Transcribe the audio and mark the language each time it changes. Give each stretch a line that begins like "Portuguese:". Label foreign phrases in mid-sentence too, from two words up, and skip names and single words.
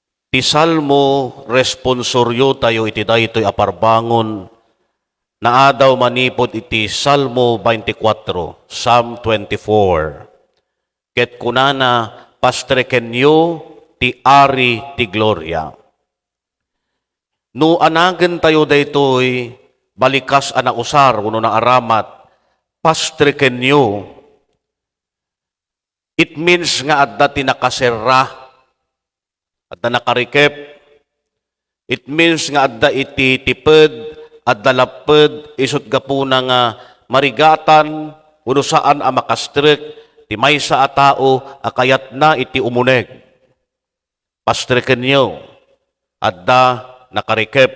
Iloko: Ti salmo responsoryo tayo iti daytoy aparbangon na adaw manipod iti Salmo 24, Psalm 24. Ket kunana pastrekenyo ti ari ti gloria. No anagen tayo daytoy balikas ana usar uno na aramat pastrekenyo.
English: It means
Iloko: nga adda ti nakaserra adda nakarikep.
English: It means
Iloko: nga adda iti tiped, adda laped, isot gapuna nga marigatan, uno saan a makastrek, ti maysa a tao, akayat na iti umuneg. Pastreken nyo, adda nakarikep.